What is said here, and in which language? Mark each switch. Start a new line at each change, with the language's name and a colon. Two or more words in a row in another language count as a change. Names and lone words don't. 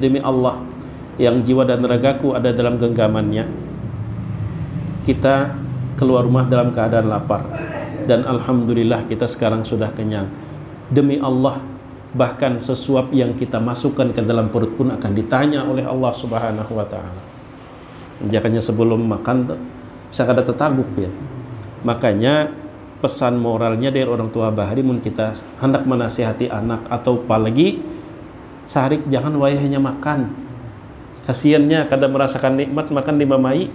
Indonesian: Demi Allah yang jiwa dan ragaku ada dalam genggamannya, kita keluar rumah dalam keadaan lapar, dan alhamdulillah kita sekarang sudah kenyang. Demi Allah, bahkan sesuap yang kita masukkan ke dalam perut pun akan ditanya oleh Allah
Arabic: سبحانه وتعالى.
Banjar: Jangannya sebelum makan bisa kada tetaguk ya. Makanya pesan moralnya dari orang tua bahari, mun kita hendak menasihati anak atau apalagi sehari jangan wayahnya makan. Kasiannya kada merasakan nikmat makan di mamai.